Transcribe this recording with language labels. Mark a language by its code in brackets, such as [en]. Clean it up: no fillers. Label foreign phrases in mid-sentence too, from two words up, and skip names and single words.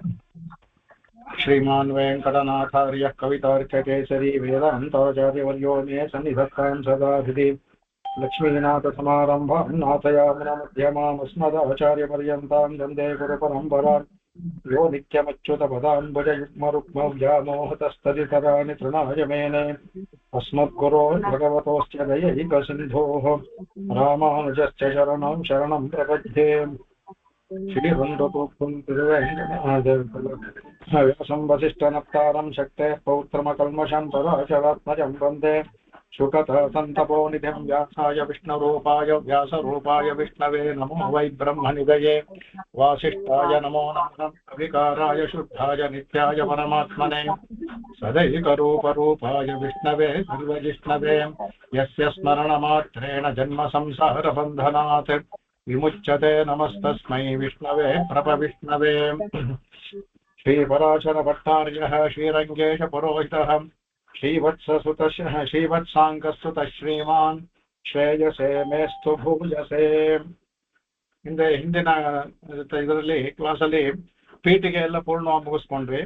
[sa] ಶ್ರೀಮಾನ್ ವೆಂಕಟನಾಥಾರ್ಯ ಕವಿತಾರ್ಕಕೇಸರಿ ವೇದಾಂತಾಚಾರ್ಯವರ್ಯೋ ಮೇ ಸನ್ನಿಧತ್ತಾಂ ಸದಾ ಹೃದಿ ಲಕ್ಷ್ಮೀನಾಥ ಸಮಾರಂಭಾಂ ನಾಥಯಾಮನ ಮಧ್ಯಮಾಮಸ್ಮದಾಚಾರ್ಯಪರ್ಯಂತಾಂ ವಂದೇ ಗುರುಪರಂಪರಾಂ ಯೋ ನಿತ್ಯಮಚ್ಯುತ ಪದಾಂಬುಜ ಯುಗ್ಮರುಕ್ಮ ವ್ಯಾಮೋಹತಸ್ತದಿತರಾಣಿ ತೃಣಾಯ ಮೇನೆ ಅಸ್ಮದ್ಗುರೋ ಭಗವತೋಸ್ಯ ದಯೈಕ ಸಿಂಧೋಃ ರಾಮಾನುಜಸ್ಯ ಶರಣಂ ಶರಣಂ ಪ್ರಪದ್ಯೆ. ವ್ಯಾಸಂ ವಸಿಷ್ಠನಪ್ತಾರಂ ಶಕ್ತೇಃ ಪೌತ್ರಮಕಲ್ಮಷಂ ಪರಾಶರಾತ್ಮಜಂ ವಂದೇ ಶುಕತಃ ಸಂತಪೋನಿಧಿಂ ವ್ಯಾಸಾಯ ವಿಷ್ಣುರೂಪಾಯ ವ್ಯಾಸರೂಪಾಯ ವಿಷ್ಣವೇ ನಮೋ ವೈ ಬ್ರಹ್ಮನಿಧಯೇ ವಾಸಿಷ್ಠಾಯ ನಮೋ ನಮಃ ಅವಿಕಾರಾಯ ಶುದ್ಧಾಯ ನಿತ್ಯಾಯ ಪರಮಾತ್ಮನೇ ಸದೈಕರೂಪರೂಪಾಯ ವಿಷ್ಣವೇ ಸರ್ವಜಿಷ್ಣವೇ ಯಸ್ಯ ಸ್ಮರಣಮಾತ್ರೇಣ ಜನ್ಮ ಸಂಸಾರ ಬಂಧನಾತ್ ವಿಮುಚ್ಯತೆ. ನಮಸ್ತಸ್ಮೈ ವಿಷ್ಣವೇ ಪ್ರಭವಿಷ್ಣವೇ. ಶ್ರೀಪರಾಶರ ಭಟ್ಟಾರ್ಯಃ ಶ್ರೀರಂಗೇಶ ಪುರೋಹಿತಃ ಶ್ರೀವತ್ಸಾಂಕಸ್ತುತ ಶ್ರೀಮಾನ್ ಶ್ರೇಯಸೇ ಮೇಸ್ತು ಭೂಯಸೇ. [kn] ಹಿಂದಿನ ಇದರಲ್ಲಿ ಕ್ಲಾಸಲ್ಲಿ ಪೀಠಿಗೆ ಎಲ್ಲ ಪೂರ್ಣವಾಗಿ ಮುಗಿಸ್ಕೊಂಡ್ವಿ.